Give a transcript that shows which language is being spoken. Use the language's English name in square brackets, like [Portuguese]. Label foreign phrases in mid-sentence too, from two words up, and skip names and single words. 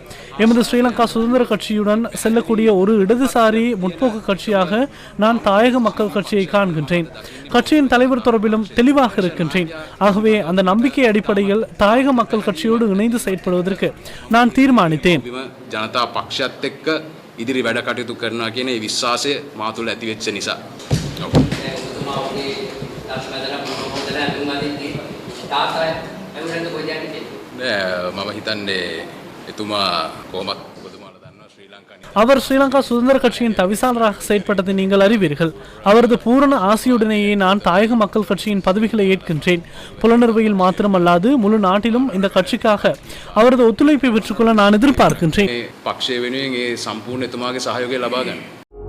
[Tamil] எமது ஸ்ரீலங்கா சுதந்திர கட்சியுடன் செல்லக்கூடிய ஒரு இடதுசாரி முற்போக்கு கட்சியாக நான் தாயக மக்கள் கட்சியை காண்கின்றேன். கட்சியின் தலைவர் தொடர்பிலும் தெளிவாக இருக்கின்றேன். ஆகவே அந்த நம்பிக்கை அடிப்படையில் தாயக மக்கள் கட்சியோடு இணைந்து செயற்படுவதற்கு நான் தீர்மானித்தேன். [Sinhala] ජනතා පක්ෂයත් එක්ක ඉදිරි වැඩ කටයුතු කරනවා කියන ඒ විශ්වාසය මා තුළ ඇති වෙච්ච නිසා. මම හිතන්නේ එතුමා කොහොමත් ඔබතුමාලා දන්නවා ශ්‍රී ලංකා [Tamil] அவர் ஸ்ரீலங்கா சுதந்திர கட்சியின் தவிசாளராக செயற்பட்டதை நீங்கள் அறிவீர்கள். அவரது பூரண ஆசையுடனேயே நான் தாயக மக்கள் கட்சியின் பதவிகளை ஏற்கின்றேன். புலனறுவையில் மாத்திரமல்லாது முழு நாட்டிலும் இந்த கட்சிக்காக அவரது ஒத்துழைப்பை பெற்றுக்கொள்ள நான் எதிர்பார்க்கின்றேன். [Sinhala] පක්ෂය වෙනුවෙන් ඒ සම්පූර්ණ එතුමාගේ සහයෝගය ලබා ගන්න.